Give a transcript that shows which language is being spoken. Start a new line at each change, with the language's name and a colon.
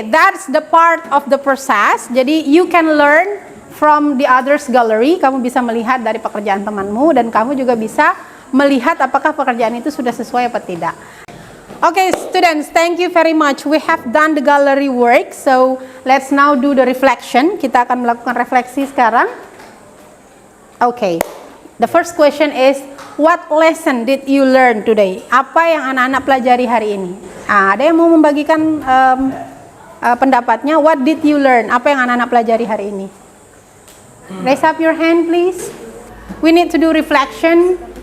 English: That's the part of the process. Jadi you can learn from the others gallery.
Indonesian: Kamu bisa melihat dari pekerjaan temanmu dan kamu juga bisa melihat apakah pekerjaan itu sudah sesuai atau tidak.
English: Okay, students, thank you very much. We have done the gallery work, so let's now do the reflection.
Indonesian: Kita akan melakukan refleksi sekarang.
English: Okay, the first question is, what lesson did you learn today?
Indonesian: Apa yang anak-anak pelajari hari ini? Ada yang mau membagikan pendapatnya?
English: What did you learn?
Indonesian: Apa yang anak-anak pelajari hari ini?
English: Raise up your hand, please. We need to do reflection.